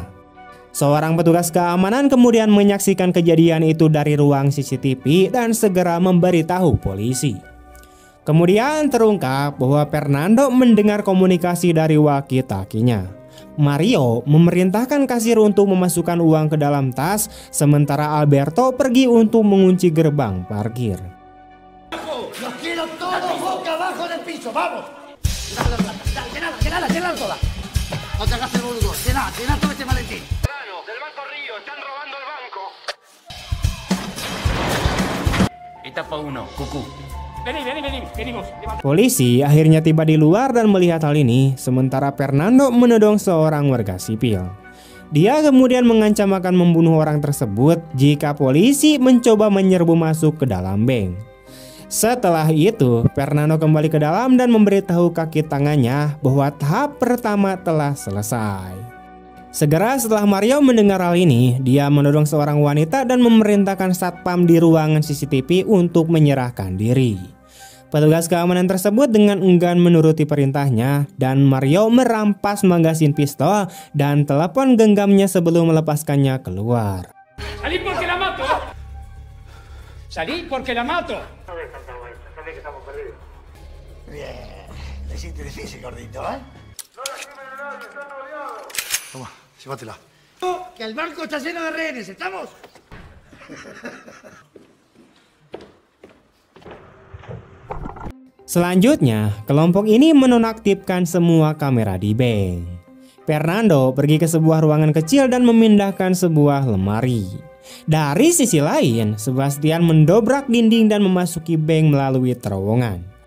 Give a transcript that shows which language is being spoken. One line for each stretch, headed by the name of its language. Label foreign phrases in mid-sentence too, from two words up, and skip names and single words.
Indonesian: Seorang petugas keamanan kemudian menyaksikan kejadian itu dari ruang CCTV dan segera memberitahu polisi. Kemudian terungkap bahwa Fernando mendengar komunikasi dari walkie-talkie-nya. Mario memerintahkan kasir untuk memasukkan uang ke dalam tas, sementara Alberto pergi untuk mengunci gerbang parkir.
Spanish: ¡Los quiero todos boca abajo del piso! ¡Vamos! ¡Llenala toda! No te hagas el boludo. Llená todo este maletín. Del Banco Río, están robando el banco. Etapa 1, Cucú. Venimos.
Indonesian: Polisi akhirnya tiba di luar dan melihat hal ini, sementara Fernando menodong seorang warga sipil. Dia kemudian mengancam akan membunuh orang tersebut jika polisi mencoba menyerbu masuk ke dalam bank. Setelah itu, Fernando kembali ke dalam dan memberitahu kaki tangannya bahwa tahap pertama telah selesai. Segera setelah Mario mendengar hal ini, dia mendorong seorang wanita dan memerintahkan satpam di ruangan CCTV untuk menyerahkan diri. Petugas keamanan tersebut dengan enggan menuruti perintahnya dan Mario merampas magasin pistol dan telepon genggamnya sebelum melepaskannya keluar.
Spanish: Salí porque la mato. Salí porque la mato. Bien, le hiciste difícil, gordito, ¿eh? Toma, llévatela. Que el barco está lleno de rehenes, ¿estamos?
Indonesian: Selanjutnya, kelompok ini menonaktifkan semua kamera di bank. Fernando pergi ke sebuah ruangan kecil dan memindahkan sebuah lemari. Dari sisi lain, Sebastian mendobrak dinding dan memasuki bank melalui terowongan.